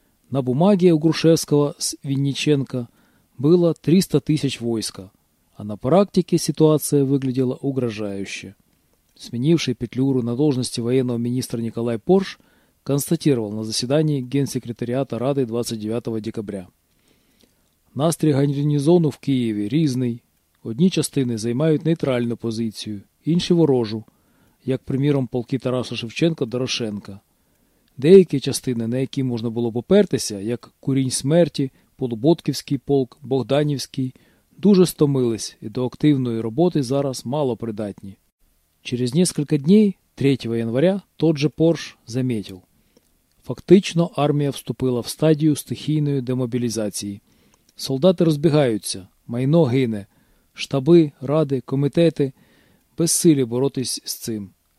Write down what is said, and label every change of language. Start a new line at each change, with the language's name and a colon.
Russian: На бумаге у Грушевского с Винниченко было 300 тысяч войска, а на практике ситуация выглядела угрожающе. Сменивший Петлюру на должности военного министра Николай Порш констатировал на заседании Генсекретариата Рады 29 декабря.
Ukrainian: «Настрій гарнізону в Києві різний. Одні частини займають нейтральну позицію, інші – ворожу, як, приміром, полки Тараса Шевченка – Дорошенка. Деякі частини, на які можна було попертися, як Курінь смерті, Полуботківський полк, Богданівський, дуже стомились і до активної роботи зараз мало придатні».
Russian: Через несколько дней, 3 января, тот же Порш заметил. Фактично армия вступила в стадию стихийной демобилизации. Солдаты разбегаются,
Ukrainian: майно гине,
Russian: штабы, рады, комитеты бессили
Ukrainian: боротись с цим.